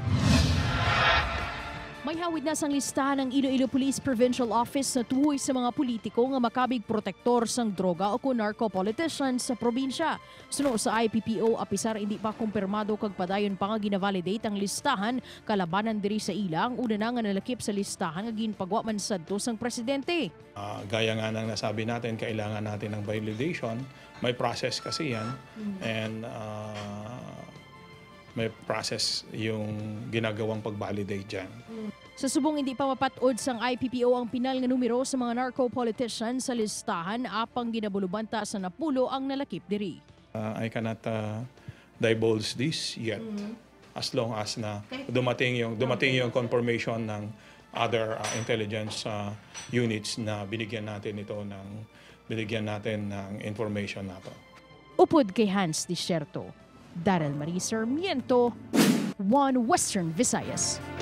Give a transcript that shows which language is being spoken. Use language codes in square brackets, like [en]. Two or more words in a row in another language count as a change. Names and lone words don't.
[hil] May hawid na sang listahan ng Iloilo Police Provincial Office na tuhoy sa mga politiko nga makabig protektor sang droga o narco-politicians sa probinsya. Suno sa IPPO, apisar hindi pa kumpirmado kag padayon pa nga ginavalidate ang listahan kalabanan diri sa ilang una na nga nalakip sa listahan nga ginpagwa man sadto sang presidente. [tl] Gaya nga nang nasabi natin, kailangan natin ng validation. May process kasi yan. And may process yung ginagawang pag-validate dyan. [hil] Sa subong hindi pa mapatod sang IPPO ang pinal nga numero sa mga narco-politicians sa listahan apang ginabulubanta sa napulo ang nalakip diri. [en] I cannot divulge this yet as long as [tl] na dumating yung confirmation ng [en] other intelligence units [tl] na binigyan natin ng information nato. [hil] Upod kay Hans Desierto, Daryl Marie Sarmiento, One Western Visayas.